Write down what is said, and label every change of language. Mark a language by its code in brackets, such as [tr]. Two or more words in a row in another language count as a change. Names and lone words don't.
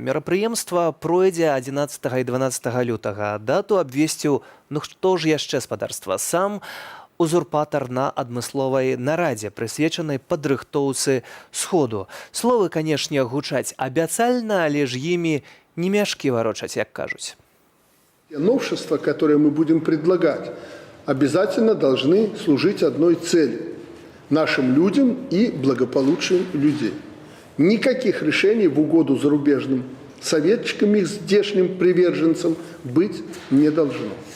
[be] Мерапрыемства пройдзе 11 і 12 лютага. Дату абвесціў, хто ж яшчэ спадарства, сам узурпатар на адмысловай нарадзе, прысвечанай падрыхтоўцы сходу. Словы, канешне, гучаць абяцальна, але ж імі не мяшкі варочаць, як кажуць. [ru] Новшества, которые мы будем предлагать, обязательно должны служить одной цели – нашим людям и благополучию людей. Никаких решений в угоду зарубежным советчикам и здешним приверженцам быть не должно.